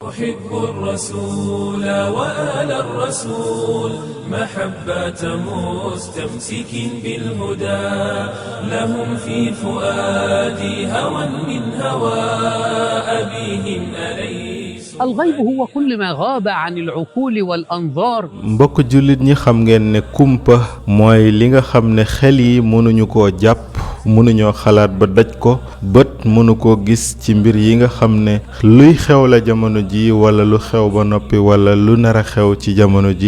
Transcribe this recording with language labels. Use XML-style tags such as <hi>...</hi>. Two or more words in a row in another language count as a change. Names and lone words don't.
<ar>أحب الرسول وآل الرسول محبة مستمسك بالهدى لهم في فؤادي هوى من هوى أبيهم أليس الغيب هو كل ما غاب عن العقول والأنظار.</ar> <wo>mbokk jullit ñi xam ngeen ne kumpa mooy li nga xam ne xel yi mënuñu koo jàpp mënuñoo xalaat ba daj ko bët mënu koo gis ci mbir yi nga xam ne luy xew la jamono ji wala lu xew ba noppi wala lu nar a xew ci jamono ji</wo>